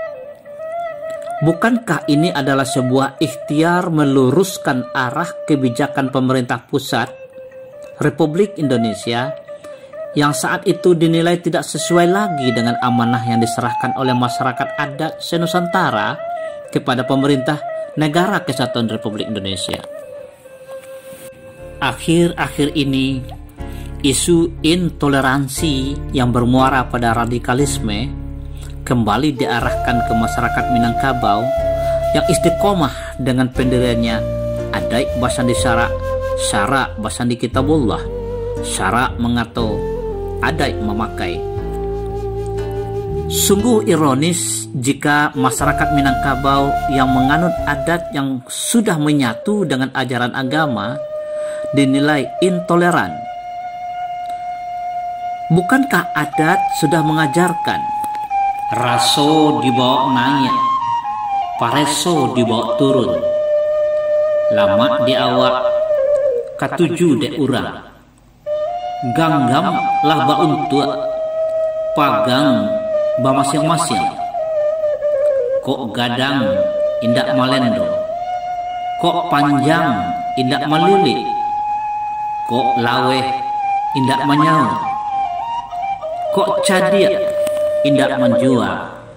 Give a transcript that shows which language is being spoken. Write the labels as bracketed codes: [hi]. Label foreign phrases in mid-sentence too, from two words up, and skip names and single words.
[id] Bukankah ini adalah sebuah ikhtiar meluruskan arah kebijakan pemerintah pusat Republik Indonesia yang saat itu dinilai tidak sesuai lagi dengan amanah yang diserahkan oleh masyarakat adat senusantara kepada pemerintah Negara Kesatuan Republik Indonesia? Akhir-akhir ini, isu intoleransi yang bermuara pada radikalisme kembali diarahkan ke masyarakat Minangkabau yang istiqomah dengan pendiriannya [min] Adai Basandi Sara, Sara Basandi Kitabullah, Sara mengato, Adai memakai. [id] Sungguh ironis jika masyarakat Minangkabau yang menganut adat yang sudah menyatu dengan ajaran agama dinilai intoleran. Bukankah adat sudah mengajarkan [min] raso dibawa naik, pareso dibawa turun, lama di awak, katuju de urang, ganggam lah ba untuk, pagang ba masing-masing, kok gadang indak malendo, kok panjang indak malilit, kok laweh indak manyau, kok cadia indak menjual.